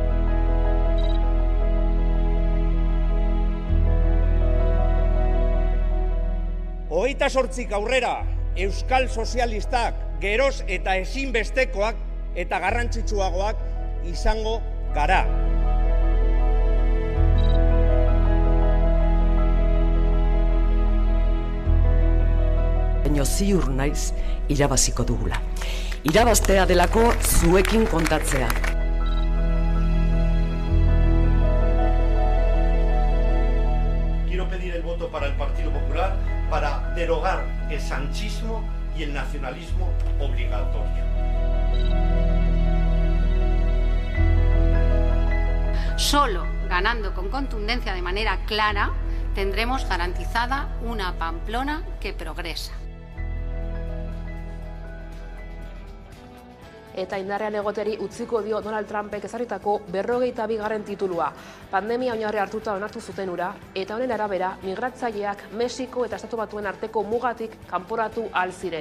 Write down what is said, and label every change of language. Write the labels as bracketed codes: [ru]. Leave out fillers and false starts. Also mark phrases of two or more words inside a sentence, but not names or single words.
[eu] Hogeita 8 aurrera, Euskal Sozialistak geroz eta ezinbestekoak eta garrantzitsuagoak izango gara. Baina ziur naiz irabaziko dugula. Irabaztea delako zuekin kontatzea. [es] Quiero pedir el voto para el Partido Popular para derogar el sanchismo y el nacionalismo obligatorio. Solo ganando con contundencia de manera clara tendremos garantizada una Pamplona que progresa. [eu] Eta indarrean egoteri utziko dio Donald Trumpek ezarritako 52. titulua. Pandemia oinarri hartuta onartu zuten hura, eta honen arabera, migratzaileak Mexiko eta Estatu Batuen arteko mugatik kanporatu ahal ziren.